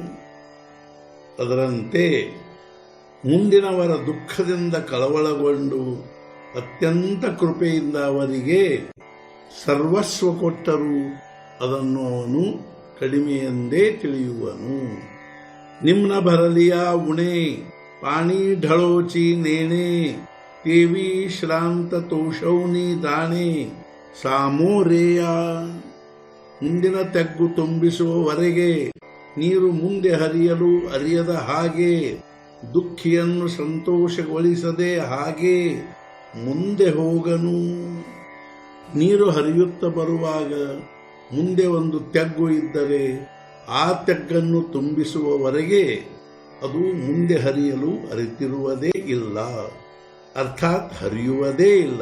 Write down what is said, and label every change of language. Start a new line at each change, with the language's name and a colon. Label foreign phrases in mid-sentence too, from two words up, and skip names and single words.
Kannada: ಅದರಂತೆ ಮುಂದಿನವರ ದುಃಖದಿಂದ ಕಳವಳಗೊಂಡು ಅತ್ಯಂತ ಕೃಪೆಯಿಂದ ಅವರಿಗೆ ಸರ್ವಸ್ವ ಕೊಟ್ಟರೂ ಅದನ್ನು ಅವನು ಕಡಿಮೆಯೆಂದೇ ತಿಳಿಯುವನು.
Marathi: निम्न भरलिया उणे पाणी ढळोची नेणे तेवी श्रांत तोषौनी दाणे
Kannada: ಸಾಮೋರೇಯ ಮುಂದಿನ ತೆಗ್ಗು ತುಂಬಿಸುವವರೆಗೆ ನೀರು ಮುಂದೆ ಹರಿಯಲು ಅರಿಯದ ಹಾಗೆ, ದುಃಖಿಯನ್ನು ಸಂತೋಷಗೊಳಿಸದೆ ಹಾಗೆ ಮುಂದೆ ಹೋಗನು. ನೀರು ಹರಿಯುತ್ತಾ ಬರುವಾಗ ಮುಂದೆ ಒಂದು ತೆಗ್ಗು ಇದ್ದರೆ ಆ ತೆಗ್ಗನ್ನು ತುಂಬಿಸುವವರೆಗೆ ಅದು ಮುಂದೆ ಹರಿಯಲು ಅರಿತಿರುವುದೇ ಇಲ್ಲ, ಅರ್ಥಾತ್ ಹರಿಯುವುದೇ ಇಲ್ಲ.